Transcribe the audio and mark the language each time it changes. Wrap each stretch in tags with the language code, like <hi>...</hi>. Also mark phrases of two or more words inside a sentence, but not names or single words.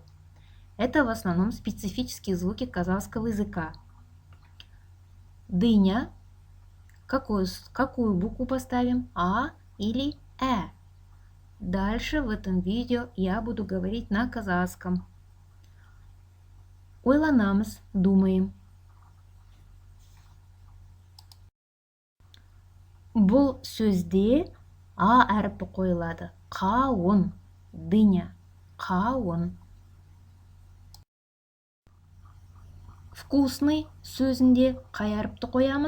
<ru>Это в основном специфические звуки казахского языка. Дыня. Какую букву поставим? А или Э? Дальше в этом видео я буду говорить на казахском.</ru> <kk>Ойланамыз, думаем. Бұл сөзде А әрпі қойылады. Қауын, дыня, қауын. Вкусный сөзінде қай әріпті қоямыз?</kk>